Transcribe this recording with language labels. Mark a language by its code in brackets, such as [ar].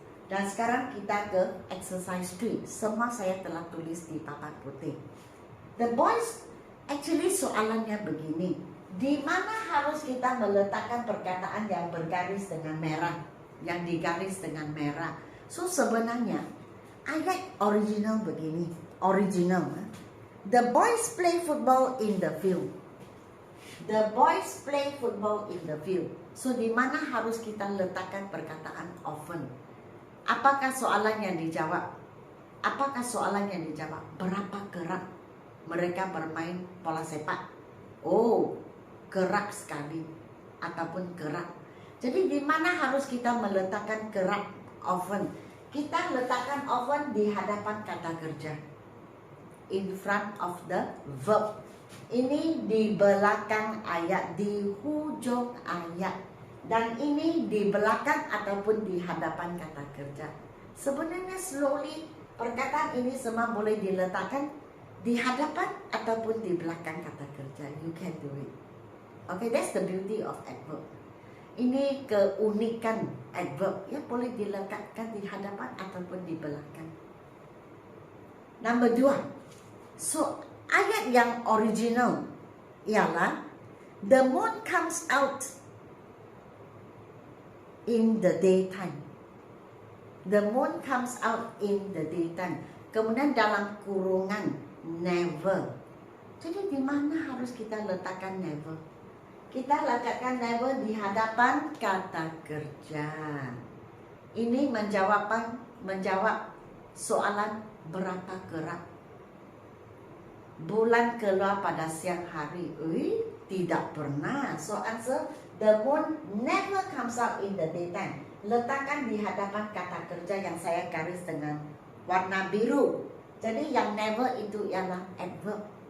[ms] Dan sekarang kita ke exercise 3. Semua saya telah tulis di papan putih. [en] The boys, actually [ms] soalannya begini. Di mana harus kita meletakkan perkataan yang bergaris dengan merah? Yang digaris dengan merah. So sebenarnya ayat original begini. Original. [en] The boys play football in the field. The boys play football in the field. [ms] So di mana harus kita letakkan perkataan often? Apakah soalan yang dijawab? Apakah soalan yang dijawab? Berapa kerap mereka bermain bola sepak? Oh, kerap sekali. ataupun kerak. Jadi di mana harus kita meletakkan kerak often? Kita letakkan often di hadapan kata kerja, [en] in front of the verb. [ms] Ini di belakang ayat, di hujung ayat. Dan ini di belakang ataupun di hadapan kata kerja. Sebenarnya slowly perkataan ini semua boleh diletakkan di hadapan ataupun di belakang kata kerja. [en] You can do it. Okay, that's the beauty of adverb. [ms] Ini keunikan adverb, ya, boleh diletakkan di hadapan ataupun di belakang. [en] Number 2. So, [ms] ayat yang original ialah [en] the moon comes out in the daytime. The moon comes out in the daytime. [ms] Kemudian dalam kurungan never. Jadi di mana harus kita letakkan never? Kita letakkan never di hadapan kata kerja. Ini menjawab soalan berapa kerak. Bulan keluar pada siang hari. Tidak pernah. [en] So answer, the moon never comes out in the daytime. [ms] Letakkan di hadapan kata kerja yang saya garis dengan warna biru. Jadi yang never itu ialah adverb.